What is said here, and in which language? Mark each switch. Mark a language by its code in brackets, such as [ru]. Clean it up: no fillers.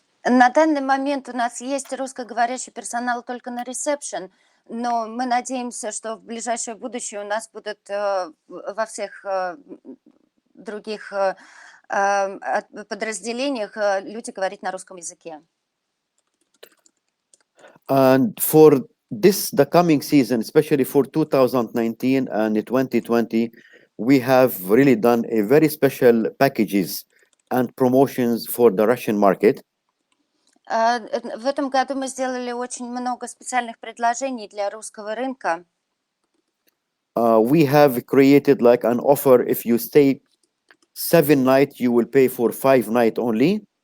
[ru] На данный момент у нас есть русскоговорящий персонал только на ресепшн, но мы надеемся, что в ближайшее будущее у нас будут во всех других подразделениях люди говорить на русском языке. [en] And for the coming season, especially for 2019 and 2020, we have really done a very special packages and promotions for the Russian market. [ru] В этом году мы сделали очень много специальных предложений для русского рынка. [en] We have created like an offer: if you stay 7 nights, you will pay for 5 nights only.